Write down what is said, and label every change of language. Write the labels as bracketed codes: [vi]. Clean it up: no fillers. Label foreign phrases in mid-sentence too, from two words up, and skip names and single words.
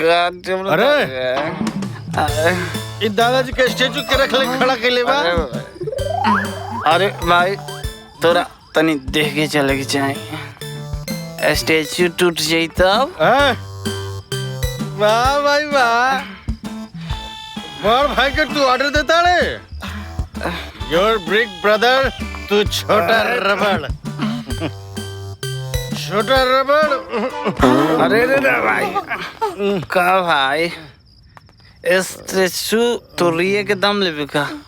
[bho] अरे इस दादाजी के स्टेचू के रख ले खड़ा के ले बा। अरे भाई तोरा तनी देख के चले के चाहिए। स्टेचू टूट जाई तब। वाह भाई वाह, बड़ भाई के तू ऑर्डर देता रे। [en] your big brother, [bho] तू छोटा रबड़। छोटा रबड़। अरे रे भाई का भाई स्टेचू तो रिए के दम लेबे का।